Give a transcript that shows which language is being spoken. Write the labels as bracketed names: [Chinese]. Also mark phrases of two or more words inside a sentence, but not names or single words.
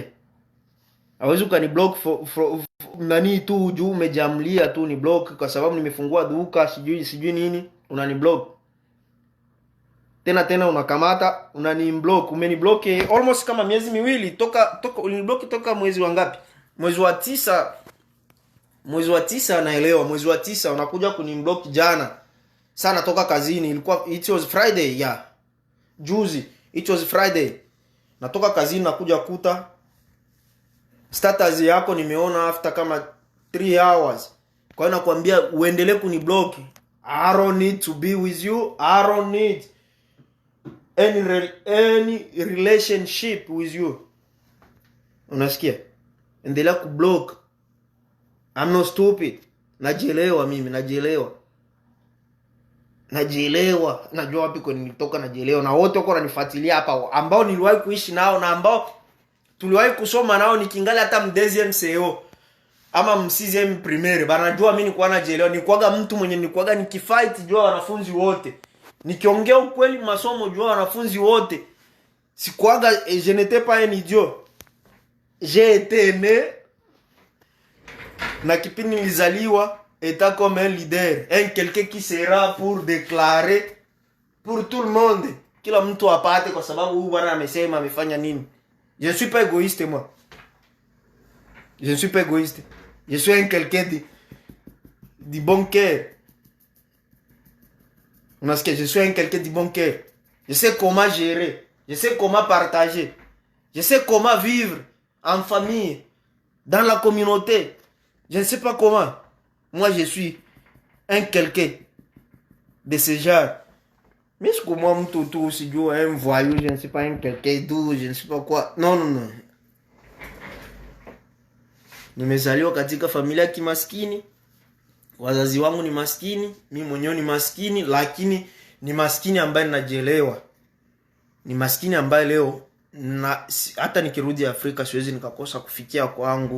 [Swahili] Hawezi ukaniblock nani tu juu umejamlia tu ni block kwa sababu nimefungua duka sijui nini, unaniblock. Tena unakamata, unaniblock. Umeniblock almost kama miezi miwili toka uliniblock toka mwezi wa ngapi? Mwezi wa 9. Mwezi wa 9 naelewa. Mwezi wa 9 unakuja kuniblock jana. Sana toka kazini, [English] it was Friday, yeah. Juzi, it was Friday. [Swahili] Natoka kazini nakuja kuta status yako nimeona after kama [English] 3 hours. [Swahili] Kwa hiyo nakwambia uendelee kuniblock. [English] I don't need to be with you. I don't need any relationship with you. [Swahili] Unasikia? Endelea kublock. [English] I'm not stupid. [Swahili] Najielewa mimi, najielewa. Najua wapi kwa nilitoka, najielewa. Na wote wako wananifuatilia hapa ambao niliwahi kuishi nao na ambao tuliwahi kusoma nao nikingali hata mdeuxième CO ama msixième primaire. Banajua mimi nilikuwa najielewa. Nilikuwaga mtu mwenye nilikuwaga nikifight jua wanafunzi wote. Nikiongea ukweli masomo jua wanafunzi wote. Sikuwaga, [French] je n'étais pas un idiot. J'ai été né [Swahili] na kipindi nilizaliwa [French] état comme un leader, quelqu'un qui sera pour déclarer pour tout le monde, [Swahili] kila mtu apate kwa sababu huyu bwana amesema amefanya nini. [French] Je ne suis pas égoïste moi. Je ne suis pas égoïste. Je suis un quelqu'un de bon cœur. Parce que je suis un quelqu'un de bon cœur. Je sais comment gérer, je sais comment partager, je sais comment vivre en famille, dans la communauté. Je ne sais pas comment. Moi, je suis un quelqu'un de ce genre. Mais est-ce que moi, mtoto, si je un voyou, je ne sais pas, un quelqu'un d'où, je ne sais pas quoi. Non. [Swahili] Nimezaliwa katika familia ya kimaskini. Wazazi wangu ni maskini, mimi mwenyewe ni maskini, lakini ni maskini ambaye ninajielewa. Ni maskini ambaye leo hata nikirudi Afrika siwezi nikakosa kufikia kwangu.